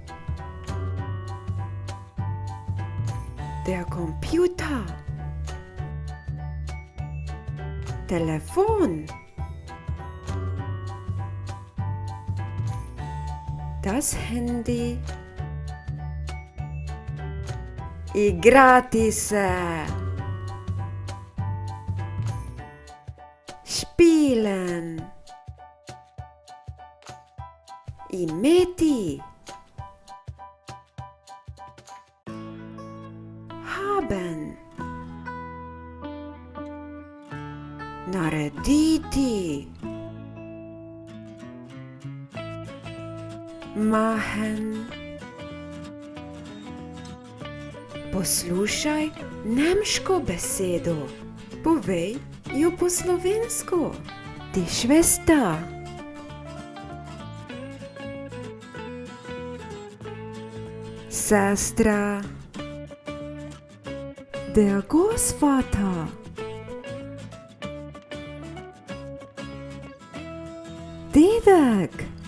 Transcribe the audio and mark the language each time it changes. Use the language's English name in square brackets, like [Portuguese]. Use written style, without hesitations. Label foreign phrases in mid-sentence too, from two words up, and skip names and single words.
[German] Der Computer. [Slovenian] Telefon. [German] Das Handy. [Slovenian] Igrati se. [German] Spielen. [Slovenian] Imeti. [German] Haben. [Slovenian] Narediti. [German] Machen. [Slovenian] Poslušaj nemško besedo. Povej jo po slovensko. [German] Die Schwester. Sestra. Der Großvater. [Slovenian] Dedek.